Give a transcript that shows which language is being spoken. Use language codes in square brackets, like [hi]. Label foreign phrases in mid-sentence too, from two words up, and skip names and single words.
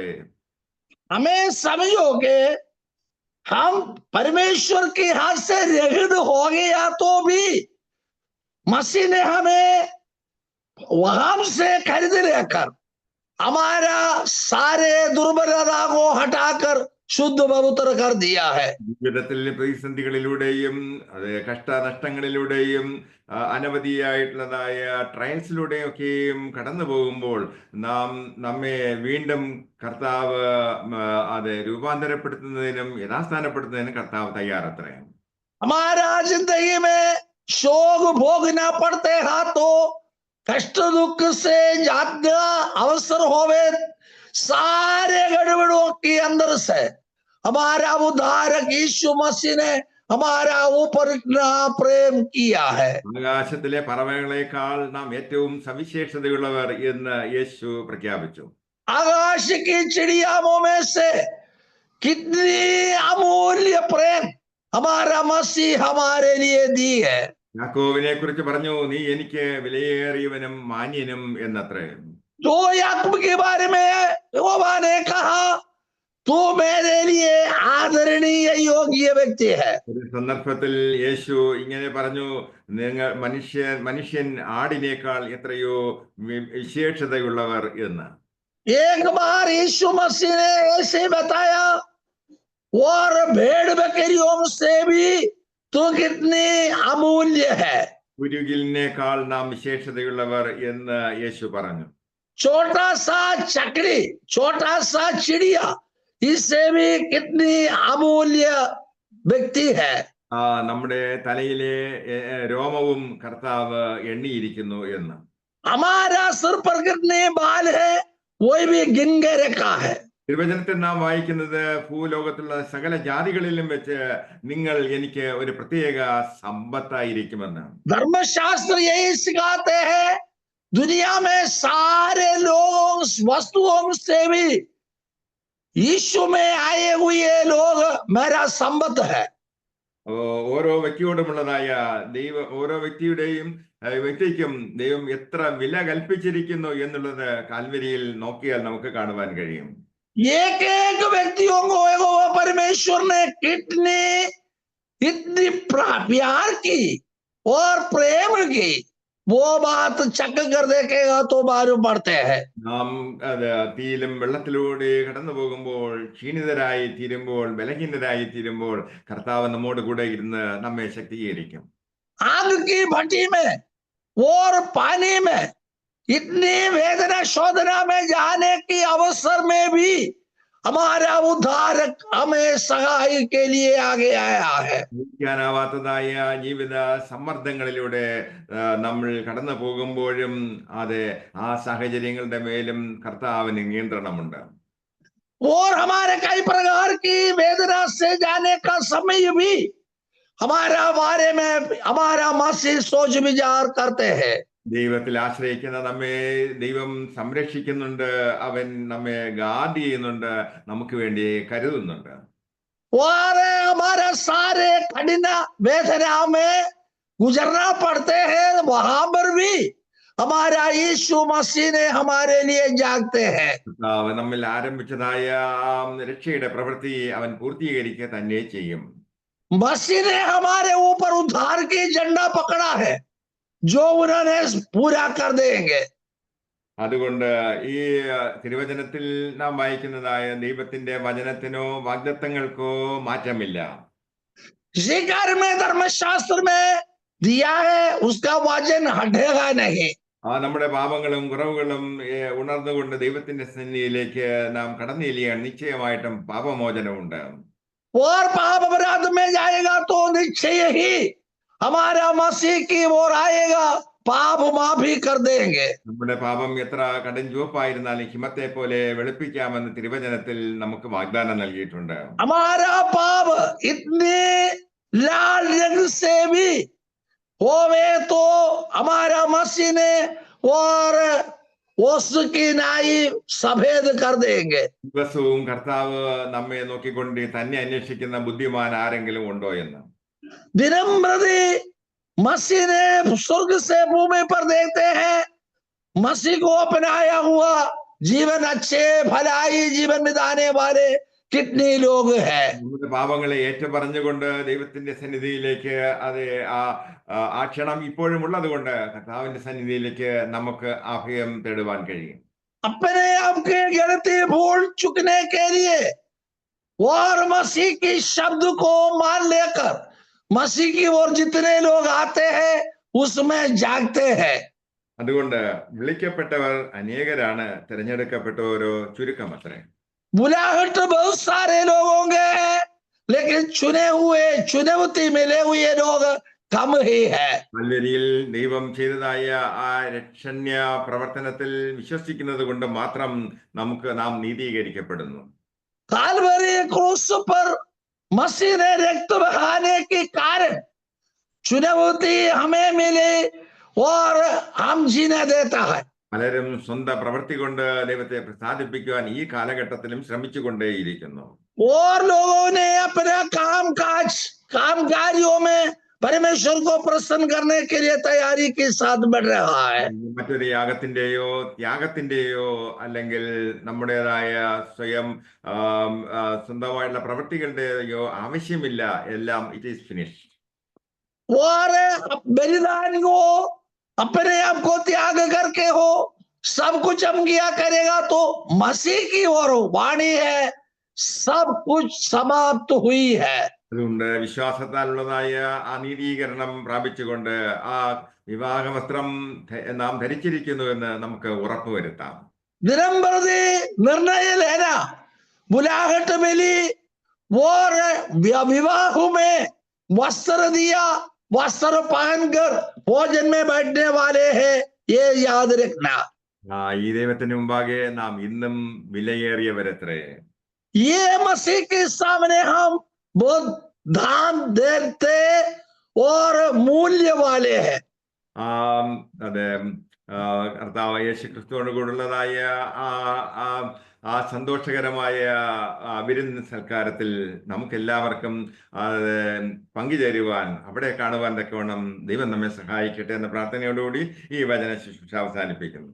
[hi] हमें समझो के हम परमेश्वर के हाथ से रहित हो गया तो भी मसीह ने हमें वहां से खरीद लेकर हमारा सारे दुर्बलता को हटाकर शुद्ध पवित्र कर दिया है. [ml] ജീവിതത്തിൽ പ്രതിസന്ധികളിലൂടെയും അത് കഷ്ടനഷ്ടങ്ങളിലൂടെയും അനവധിയായിട്ടുള്ളതായ ട്രയൽസിലൂടെയൊക്കെയും കടന്നു പോകുമ്പോൾ നമ്മെ വീണ്ടും കർത്താവ് അത് രൂപാന്തരപ്പെടുത്തുന്നതിനും യഥാസ്ഥാനപ്പെടുത്തുന്നതിനും കർത്താവ് തയ്യാറത്രേ. [hi] हमारा जिंदगी में शोक भोगना पड़ते हैं तो कष्ट दुख से ज्यादा अवसर होवे, सारे गड़बड़ों के अंदर से हमारा उद्धारक यीशु मसीह ने हमारा ऊपर इतना प्रेम किया है. [ml] ആകാശത്തിലെ പറവകളെക്കാൾ നാം ഏറ്റവും സവിശേഷതയുള്ളവർ എന്ന് യേശു പ്രഖ്യാപിച്ചു. [hi] आकाश की चिड़ियाओं में से कितनी अमूल्य प्रेम हमारा मसीह हमारे लिए दी है. [ml] യാക്കോബിനെ കുറിച്ച് പറഞ്ഞു, നീ എനിക്ക് വിലയേറിയവനും മാന്യനും എന്നത്രേ. [hi] तो याकूब के बारे में यहोवा ने कहा, तू मेरे लिए आदरणीय योग्य व्यक्ति है. [ml] ഒരു സന്ദർഭത്തിൽ യേശു ഇങ്ങനെ പറഞ്ഞു, നിങ്ങൾ മനുഷ്യൻ ആടിനേക്കാൾ എത്രയോ വിശേഷതയുള്ളവർ എന്ന്. [hi] एक बार यीशु मसीह ने ऐसे बताया, और भेड़ बकरियों से भी तू कितनी अमूल्य है. [ml] കുരുകിലിനേക്കാൾ നാം വിശേഷതയുള്ളവർ എന്ന് യേശു പറഞ്ഞു. [hi] छोटा सा चकड़ी, छोटा सा चिड़िया, इससे भी कितनी अमूल्य व्यक्ति है. [ml] നമ്മുടെ തലയിലെ രോമവും കർത്താവ് എണ്ണിയിരിക്കുന്നു എന്ന്. [hi] हमारा सिर पर कितने बाल है वो भी गिन के रखा है. [ml] തിരുവചനത്തിൽ നാം വായിക്കുന്നത്, ഭൂലോകത്തുള്ള സകല ജാതികളിലും വെച്ച് നിങ്ങൾ എനിക്ക് ഒരു പ്രത്യേക സമ്പത്തായിരിക്കുമെന്ന്. [hi] धर्मशास्त्र यही सिखाते हैं, दुनिया में सारे लोगों वस्तुओं से भी यीशु में आए हुए लोग मेरा संपत्ति है. [ml] ഓരോ വ്യക്തിയോടുമുള്ളതായ ഓരോ വ്യക്തിക്കും ദൈവം എത്ര വില കൽപ്പിച്ചിരിക്കുന്നു എന്നുള്ളത് കാൽവരിയിൽ നോക്കിയാൽ നമുക്ക് കാണുവാൻ കഴിയും. [hi] एक एक व्यक्तियों को यहोवा परमेश्वर ने इतनी प्यार की और प्रेम की, वो बात चक कर देखेगा तो मालूम पड़ते हैं. [ml] നാം തീയിലും വെള്ളത്തിലൂടെ കടന്നു പോകുമ്പോൾ, ക്ഷീണിതരായി തീരുമ്പോൾ, ബലഹീനരായി തീരുമ്പോൾ കർത്താവ് നമ്മോട് കൂടെ ഇരുന്ന് നമ്മെ ശക്തീകരിക്കും. [hi] आग की भट्टी में और पानी में इतनी वेदना शोधना में जाने की अवसर में भी हमारा उद्धारक हमें सहाय के लिए आगे आया है. [ml] ാവാത്തതായ ജീവിത സമ്മർദ്ദങ്ങളിലൂടെ നമ്മൾ കടന്നു പോകുമ്പോഴും അതെ, ആ സാഹചര്യങ്ങളുടെ മേലും കർത്താവിന് നിയന്ത്രണമുണ്ട്. [hi] और हमारे कई प्रकार की वेदना से जाने का समय भी हमारा बारे में हमारा मसीह सोच विचार करते हैं. [ml] ദൈവത്തിൽ ആശ്രയിക്കുന്ന നമ്മെ ദൈവം സംരക്ഷിക്കുന്നുണ്ട്, അവൻ നമ്മെ ഗാർഡ് ചെയ്യുന്നുണ്ട്, നമുക്ക് വേണ്ടി കരുതുന്നുണ്ട്. [hi] और हमारे सारे कठिन वेदना में गुजरना पड़ते हैं, वहां पर भी हमारा यीशु मसीह ने हमारे लिए जागते हैं. [ml] നമ്മിൽ ആരംഭിച്ചതായ രക്ഷയുടെ പ്രവൃത്തി അവൻ പൂർത്തീകരിക്കുക തന്നെ ചെയ്യും. [hi] मसीह ने हमारे ऊपर उद्धार की झंडा पकड़ा है, जो उन्होंने पूरा कर देंगे. [ml] അതുകൊണ്ട് ഈ തിരുവചനത്തിൽ നാം വായിക്കുന്നതായ ദൈവത്തിന്റെ വചനത്തിനോ വാഗ്ദത്തങ്ങൾക്കോ മാറ്റമില്ല. [hi] इसी कार्य में धर्मशास्त्र में दिया है, उसका वजन हटेगा नहीं. [ml] നമ്മുടെ പാപങ്ങളും കുറവുകളും ഉണർന്നുകൊണ്ട് ദൈവത്തിന്റെ സന്നിധിയിലേക്ക് നാം കടന്നിരിക്കുകയാണ്. നിശ്ചയമായിട്ടും പാപമോചനമുണ്ട്. [hi] और पाप अपराध में जाएगा तो निश्चय ही हमारा मसीह की ओर आएगा, पाप माफी कर देंगे. [ml] നമ്മുടെ പാപം എത്ര കടും ചുവപ്പായിരുന്നാലും ഹിമത്തെ പോലെ വെളുപ്പിക്കാമെന്ന് തിരുവചനത്തിൽ നമുക്ക് വാഗ്ദാനം നൽകിയിട്ടുണ്ട്. [hi] हमारा पाप इतने लाल रंग से भी होवे तो हमारा मसीह ने और उसकी नाई सफेद कर देंगे. [ml] ദിവസവും കർത്താവ് നമ്മെ നോക്കിക്കൊണ്ട് തന്നെ അന്വേഷിക്കുന്ന ബുദ്ധിമാൻ ആരെങ്കിലും ഉണ്ടോ എന്ന്. [hi] दिनम प्रति मसीह ने स्वर्ग से भूमि पर देखते हैं, मसीह को अपनाया हुआ जीवन अच्छे भलाई जीवन बिताने वाले कितने लोग हैं. [ml] നമ്മുടെ പാപങ്ങളെ ഏറ്റുപറഞ്ഞുകൊണ്ട് ദൈവത്തിന്റെ സന്നിധിയിലേക്ക് ആ ക്ഷണം ഇപ്പോഴും ഉള്ളത് കൊണ്ട് കർത്താവിന്റെ സന്നിധിയിലേക്ക് നമുക്ക് അഭയം തേടുവാൻ കഴിയും. [hi] अपने आपके गलती भूल चुकने के लिए और मसीह की शब्द को मान लेकर मसीह की ओर जितने लोग आते हैं उसमें जागते हैं. [ml] അതുകൊണ്ട് വിളിക്കപ്പെട്ടവർ അനേകരാണ്, തിരഞ്ഞെടുക്കപ്പെട്ടവരോ ചുരുക്കമത്രേ. [hi] बुलाहट बहुत सारे लोग होंगे, लेकिन चुनौती मिले हुए लोग कम ही है. [ml] കാൽവരിയിൽ ദൈവം ചെയ്തതായ ആ രക്ഷണ്യ പ്രവർത്തനത്തിൽ വിശ്വസിക്കുന്നത് കൊണ്ട് മാത്രം നാം നീതീകരിക്കപ്പെടുന്നു. [hi] कालवरी क्रूस पर मसीह ने रक्त बहाने के कारण चुनौती हमें मिले और हम जीने देता है. [ml] പലരും സ്വന്തം പ്രവൃത്തി കൊണ്ട് ദൈവത്തെ പ്രസാദിപ്പിക്കുവാൻ ഈ കാലഘട്ടത്തിലും ശ്രമിച്ചുകൊണ്ടേയിരിക്കുന്നു. [hi] और लोगों ने अपना कामकारियों में परमेश्वर को प्रसन्न करने के लिए तैयारी के साथ बढ़ रहा है. [ml] മറ്റൊരു യാഗത്തിന്റെയോ ത്യാഗത്തിന്റെയോ അല്ലെങ്കിൽ നമ്മുടേതായ സ്വന്തമായിട്ടുള്ള പ്രവൃത്തികളുടെയോ ആവശ്യമില്ല. എല്ലാം [en] it is finish. [hi] और बलिदान को अपने आप को त्याग करके हो सब कुछ हम किया करेगा तो मसीह की ओर वाणी है, सब कुछ समाप्त हुई है. [ml] അതുകൊണ്ട് വിശ്വാസത്താലുള്ളതായ ആ നീതീകരണം പ്രാപിച്ചുകൊണ്ട് ആ വിവാഹ വസ്ത്രം നാം ധരിച്ചിരിക്കുന്നു എന്ന് നമുക്ക് ഉറപ്പുവരുത്താം. [hi] दिनम प्रति निर्णय लेना, बुलाहट मिली और विवाह में वस्त्र दिया, वस्त्र पहनकर भोजन में बैठने वाले हैं, ये याद रखना. [ml] ഈ ദൈവത്തിന് മുമ്പാകെ നാം ഇന്നും വിലയേറിയവരത്രേ. [hi] ये मसीह के सामने हम बहुत दान देते और मूल्य वाले हैं. [ml] അതെ, കർത്താവ് യേശു ക്രിസ്തുവിനോട് കൂടുള്ളതായ ആ സന്തോഷകരമായ വിരുന്ന് സൽക്കാരത്തിൽ നമുക്കെല്ലാവർക്കും പങ്കുചേരുവാൻ, അവിടെ കാണുവാൻ തക്കവണ്ണം ദൈവം നമ്മെ സഹായിക്കട്ടെ എന്ന പ്രാർത്ഥനയോടുകൂടി ഈ വചന ശുശ്രൂഷ അവസാനിപ്പിക്കുന്നു.